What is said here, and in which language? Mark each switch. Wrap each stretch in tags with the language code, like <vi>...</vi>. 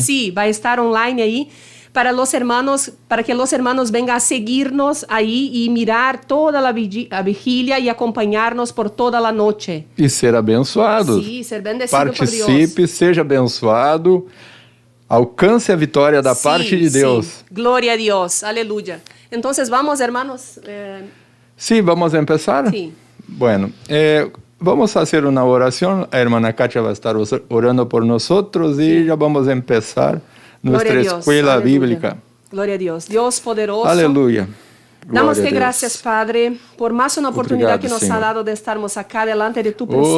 <es>Sí, va a estar online ahí para los hermanos, para que los hermanos vengan a seguirnos ahí y mirar toda la vigilia y acompañarnos por toda la noche.</es> <pt>E ser abençoado.</pt> <es>Sí, ser bendecido</es> <pt>Participe,</pt> <es>por Dios.</es> <pt>seja abençoado, alcance a vitória da parte de Deus.</pt> <es>Sí. Gloria a Dios, aleluya. Entonces vamos, hermanos. Sí, vamos a empezar? Sí. Bueno, vamos a hacer una oración. La hermana Katia va a estar orando por nosotros y ya vamos a empezar nuestra escuela aleluya. bíblica. Gloria a Dios. Dios poderoso. Aleluya.</es> <pt>Damos-te graças, Padre, por mais uma oportunidade que</pt> <es>nos ha dado</es> <pt>de estarmos</pt> <es>acá delante de tu presencia.</es>